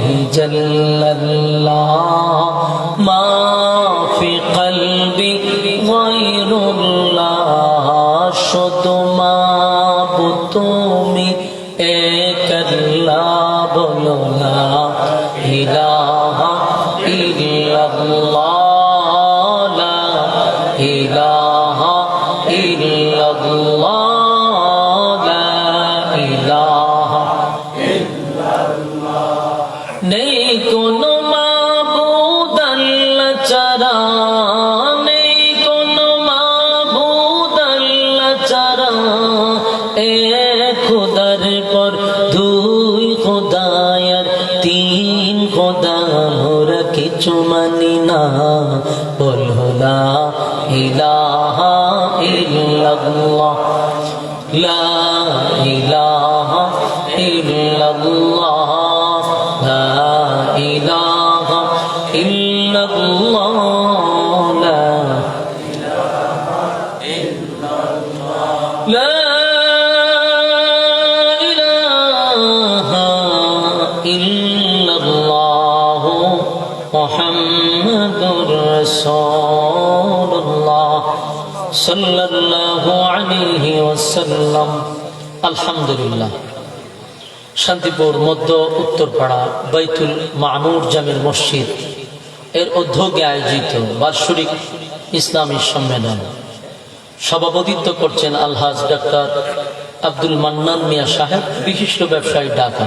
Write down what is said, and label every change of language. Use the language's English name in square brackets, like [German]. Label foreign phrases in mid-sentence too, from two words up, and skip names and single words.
[Arabic] جل الله ما في قلبي غير الله [Bangla] শুধু মাবুদ তুমি এক আল্লাহ বলো [Arabic] لا إله إلا الله لا إله إلا الله لا إله إلا الله [Bangla] নাই কোনো মাবুদ আল্লাহ ছাড়া নাই কোনো মাবুদ আল্লাহ ছাড়া এক খোদার পর দুই খোদার তিন খোদা মোরা কিছু মানি না বলো [Arabic] لا إله إلا الله لا إله إلا الله لا إله إلا الله لا لا إلا الله محمد رسول الله صلى الله عليه وسلم. [Bangla] আলহামদুলিল্লাহ। শান্তিপুর মধ্য উত্তরপাড়া বাইতুল মামুর জামিল মসজিদ এর উদ্যোগে আয়োজিত বার্ষিক ইসলামী সম্মেলন সভাপতিত্ব করছেন আলহাজ ডাক্তার আব্দুল মান্নান মিয়া সাহেব, বিশিষ্ট ব্যবসায়ী, ঢাকা।